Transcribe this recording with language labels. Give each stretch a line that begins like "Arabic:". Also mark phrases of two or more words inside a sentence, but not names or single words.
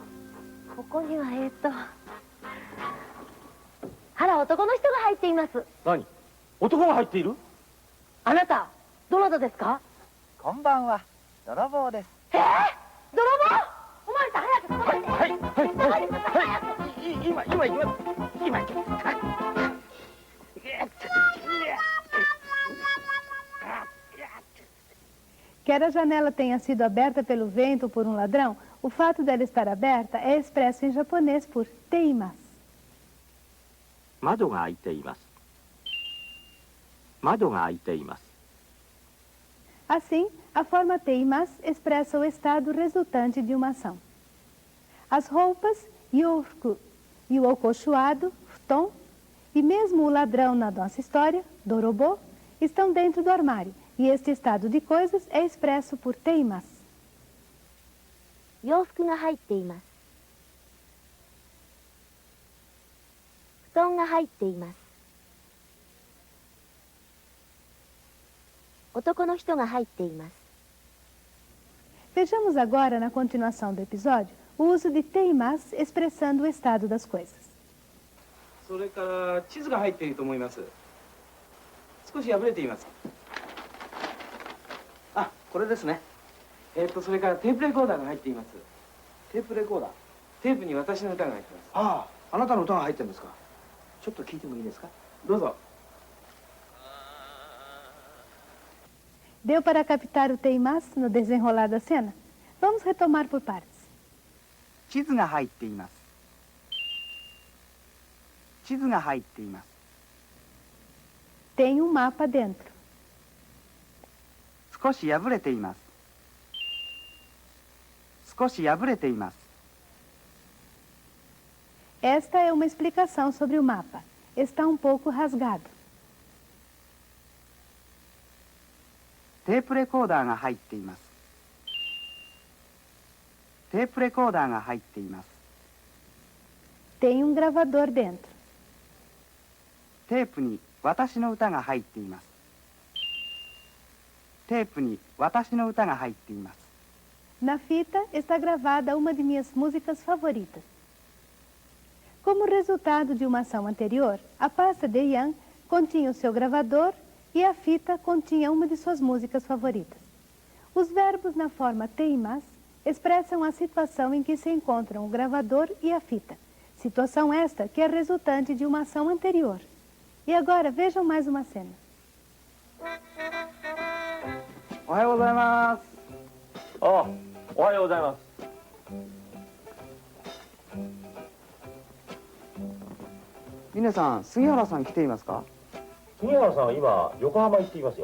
Japanese: ここにはあら、男の人が入っています。何？男が入っている？あなたどなたですか？こんばんは。泥棒です。泥棒！おまわりさん早く捕まえて。今行きます。今行きます。
Portuguese: Quer a janela tenha sido aberta pelo vento ou por um ladrão, o fato dela estar aberta é expresso em japonês por teimasu.
Japanese: 窓が開いています。窓が開いています。
Portuguese: Assim, a forma teimasu expressa o estado resultante de uma ação. As roupas, yofuku, e o okochuado, futon, e mesmo o ladrão na nossa história, dorobo, estão dentro do armário, e este estado de coisas é expresso por teimasu.
Japanese: 洋服が入っています。布団が入っています。男の人が入っています。
Portuguese: Vejamos agora, na continuação do episódio, o uso de teimasu expressando o estado das coisas.
Japanese: それから地図が入っていると思います。少し破れています。あ、これですね。それからテープレコーダーが入っています。テープレコーダー。テープに私の歌が入っています。ああ、あなたの歌が入ってるんですか。ちょっと聞いてもいいですか。どうぞ。
Portuguese: Deu para captar o teimasu no desenrolar da cena? Vamos retomar por partes.
Japanese: 地図が入っています。地図が入っています。
Portuguese: Tem um mapa dentro.
Japanese: 少し破れています。少し破れています。
Portuguese: Esta é uma explicação sobre o mapa. Está um pouco rasgado.
Japanese: テープレコーダーが入っています。テープレコーダーが入っています。
Portuguese: Tem um gravador dentro.
Japanese: テープに私の歌が入っています。テープに私の歌が入っています。
Portuguese: Na fita está gravada uma de minhas músicas favoritas. Como resultado de uma ação anterior, a pasta de Ian continha o seu gravador e a fita continha uma de suas músicas favoritas. Os verbos na forma teimasu expressam a situação em que se encontram o gravador e a fita. Situação esta que é resultante de uma ação anterior. E agora vejam mais uma cena.
Japanese: おはようございます。あ、おはようございます。峰さん、杉原さん来ていますか？杉原さんは今横浜行っていますよ。